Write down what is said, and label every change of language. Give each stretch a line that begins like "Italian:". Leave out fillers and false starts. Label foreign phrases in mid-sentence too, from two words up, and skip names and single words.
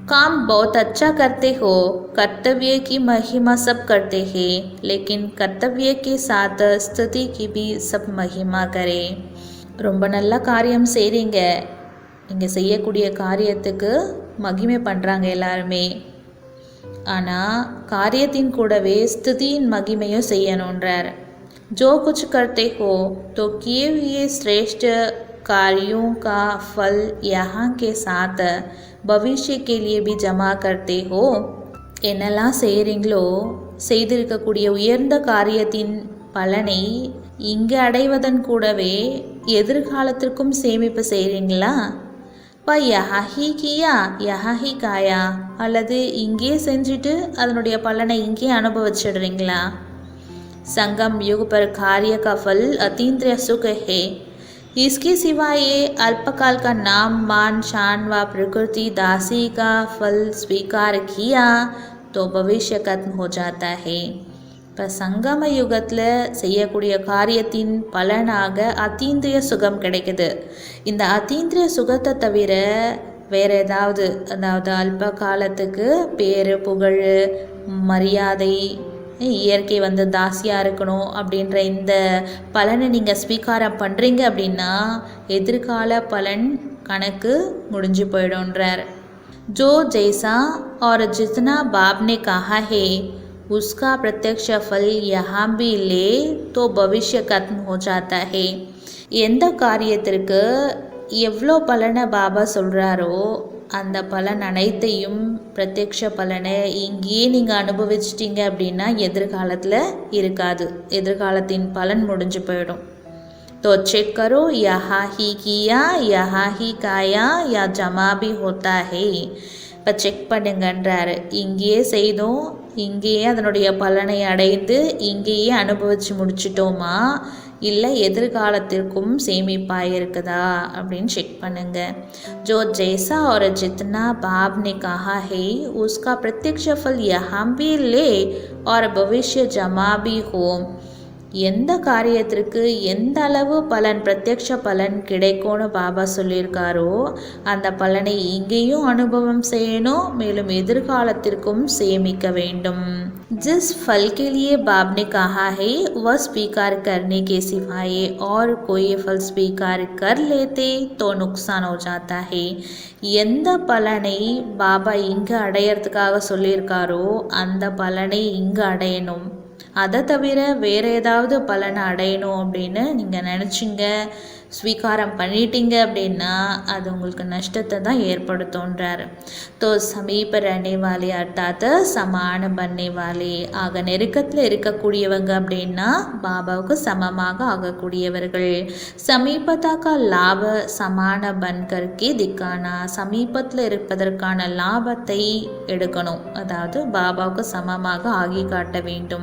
Hindi: काम बहुत अच्छा करते हो, कर्तव्य की महिमा सब करते हैं, लेकिन कर्तव्य के साथ स्थिति की भी सब महिमा करें.
Tamil: ரொம்ப நல்ல காரியம் செய்கிறீங்க, நீங்கள் செய்யக்கூடிய காரியத்துக்கு மகிமை பண்ணுறாங்க எல்லாருமே. ஆனால் காரியத்தின் கூடவே ஸ்திதியின் மகிமையும் செய்யணுன்றார்.
Hindi: जो कुछ करते हो तो किए हुए श्रेष्ठ कार्यों का फल यहाँ के साथ भविष्य के लिए भी जमा करते हो.
Tamil: என்னெல்லாம் செய்கிறீங்களோ செய்திருக்கக்கூடிய உயர்ந்த காரியத்தின் பலனை இங்கே அடைவதன் கூடவே எதிர்காலத்திற்கும் சேமிப்பு செய்கிறீங்களா? இப்போ
Hindi: यही किया यही खाया,
Tamil: அல்லது இங்கே செஞ்சுட்டு அதனுடைய பலனை இங்கே அனுபவிச்சிடுறீங்களா?
Hindi: संगम युग पर कार्य का फल अतीन्द्रिय सुख है. इसके सिवाय ये अल्पकाल का नाम मान शान व प्रकृति दासी का फल स्वीकार किया तो भविष्य खत्म हो जाता है.
Tamil: இப்போ சங்கம யுகத்தில் செய்யக்கூடிய காரியத்தின் பலனாக அத்தீந்திரிய சுகம் கிடைக்குது. இந்த அத்தீந்திரிய சுகத்தை தவிர வேறு ஏதாவது, அதாவது அல்ப காலத்துக்கு பேர் புகழ் மரியாதை இயற்கை தாசியாக இருக்கணும் அப்படின்ற இந்த பலனை நீங்கள் ஸ்வீகாரம் பண்ணுறீங்க அப்படின்னா எதிர்கால பலன் கணக்கு முடிஞ்சு போயிடும்ன்றார்.
Hindi: जो जैसा और जितना बाप ने कहा है उसका प्रत्यक्ष फल यहाँ भी ले तो भविष्य खत्म हो जाता है.
Tamil: எந்த காரியத்திற்கு எவ்வளோ பலனை பாபா சொல்கிறாரோ அந்த பலன் அனைத்தையும் பிரத்யக்ஷ பலனை இங்கேயே நீங்கள் அனுபவிச்சிட்டிங்க அப்படின்னா எதிர்காலத்தில் இருக்காது, எதிர்காலத்தின் பலன் முடிஞ்சு போயிடும்.
Hindi: तो चेक करो यहाँ ही किया यहाँ ही काया या जमा भी होता है.
Tamil: இப்போ செக் பண்ணுங்கன்றாரு. இங்கேயே செய்தோம், இங்கேயே அதனுடைய பலனை அடைந்து இங்கேயே அனுபவித்து முடிச்சிட்டோமா, இல்லை எதிர்காலத்திற்கும் சேமிப்பாக இருக்குதா அப்படின்னு செக் பண்ணுங்க.
Hindi: जो जैसा और जितना बाप ने कहा है उसका प्रत्यक्ष फल यहाँ भी ले और भविष्य जमा भी हो.
Tamil: எந்த காரியத்திற்கு எந்த அளவு பலன் பிரத்யக்ஷ பலன் கிடைக்கும்னு பாபா சொல்லியிருக்காரோ அந்த பலனை இங்கேயும் அனுபவம் செய்யணும், மேலும் எதிர்காலத்திற்கும் சேமிக்க வேண்டும்.
Hindi: जिस फल के लिए बाप ने कहा है वह स्वीकार करने के सिवाय और कोई फल स्वीकार कर लेते तो नुकसान हो जाता है.
Tamil: எந்த பலனை பாபா இங்கே அடையிறதுக்காக சொல்லியிருக்காரோ அந்த பலனை இங்கே அடையணும். அதை தவிர வேறு ஏதாவது பலனை அடையணும் அப்படின்னு நீங்கள் நினச்சிங்க, ஸ்வீகாரம் பண்ணிட்டீங்க அப்படின்னா அது உங்களுக்கு நஷ்டத்தை தான் ஏற்படுத்துன்றார்.
Hindi: तो समीप रहने वाले अर्थात समान बनने वाले,
Tamil: ஆக நெருக்கத்தில் இருக்கக்கூடியவங்க அப்படின்னா பாபாவுக்கு சமமாக ஆகக்கூடியவர்கள்.
Hindi: समीपता का लाभ समान बनकर के दिखाना,
Tamil: சமீபத்தில் இருப்பதற்கான லாபத்தை எடுக்கணும், அதாவது பாபாவுக்கு சமமாக ஆகி காட்ட வேண்டும்.